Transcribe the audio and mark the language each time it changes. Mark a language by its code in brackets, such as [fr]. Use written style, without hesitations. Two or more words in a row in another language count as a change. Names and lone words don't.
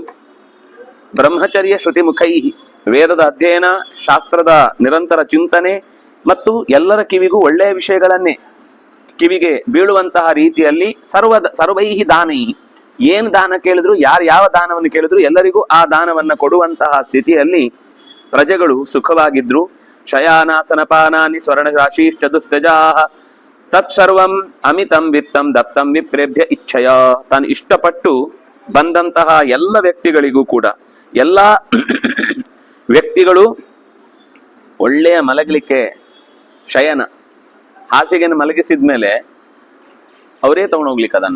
[sa] ಬ್ರಹ್ಮಚರ್ಯ ಶ್ರುತಿಮುಖೈ, [kn] ವೇದದ ಅಧ್ಯಯನ, ಶಾಸ್ತ್ರದ ನಿರಂತರ ಚಿಂತನೆ ಮತ್ತು ಎಲ್ಲರ ಕಿವಿಗೂ ಒಳ್ಳೆಯ ವಿಷಯಗಳನ್ನೇ ಕಿವಿಗೆ ಬೀಳುವಂತಹ ರೀತಿಯಲ್ಲಿ [sa] ಸರ್ವೈಹಿ ದಾನೈ, [kn] ಏನ್ ದಾನ ಕೇಳಿದ್ರು, ಯಾರು ಯಾವ ದಾನವನ್ನು ಕೇಳಿದ್ರು ಎಲ್ಲರಿಗೂ ಆ ದಾನವನ್ನ ಕೊಡುವಂತಹ ಸ್ಥಿತಿಯಲ್ಲಿ ಪ್ರಜೆಗಳು ಸುಖವಾಗಿದ್ರು. [sa] ಶಯಾನಾಸನ ಪಾನಾನಿ ಸ್ವರ್ಣ ರಾಶೀಶ್ಚ ದುಸ್ತಜಾಹ ತತ್ಸರ್ವಂ ಅಮಿತಂ ವಿತ್ತಂ ದತ್ತಂ ವಿಪ್ರೇಭ್ಯ ಇಚ್ಛಯ. [kn] ತಾನು ಇಷ್ಟಪಟ್ಟು ಬಂದಂತಹ ಎಲ್ಲ ವ್ಯಕ್ತಿಗಳಿಗೂ ಕೂಡ, ಎಲ್ಲ ವ್ಯಕ್ತಿಗಳು ಒಳ್ಳೆಯ ಮಲಗಲಿಕ್ಕೆ ಶಯನ ಹಾಸಿಗೆಯನ್ನು ಮಲಗಿಸಿದ್ಮೇಲೆ ಅವರೇ ತಗೊಂಡೋಗ್ಲಿಕ್ಕೆ ಅದನ್ನ.